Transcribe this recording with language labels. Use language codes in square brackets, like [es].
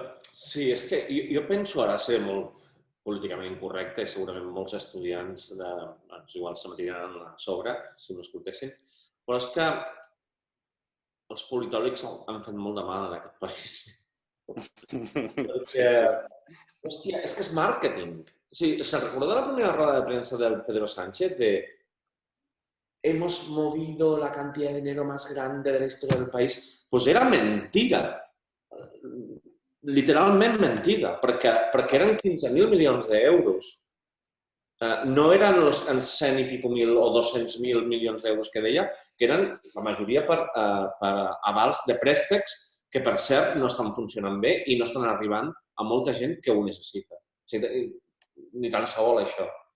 [ca] Sí, és que jo penso ara ser molt políticament incorrecte i segurament molts estudiants igual se m'atiraran a sobre si m'escoltessin, però és que els politòlegs han fet molt de mal en aquest país. Perquè, hòstia, és que és màrqueting. [es] ¿Se recuerda la primera rueda de prensa del Pedro Sánchez de hemos movido la cantidad de dinero más grande de la historia del país? Pues era mentida. [ca] Literalment mentida, perquè eren 15.000 milions d'euros. No eren els 100 i pico mil o 200.000 milions d'euros que deia, que eren la majoria per avals de préstecs que, per cert, no estan funcionant bé i no estan arribant a molta gent que ho necessita. Ni tan sols això.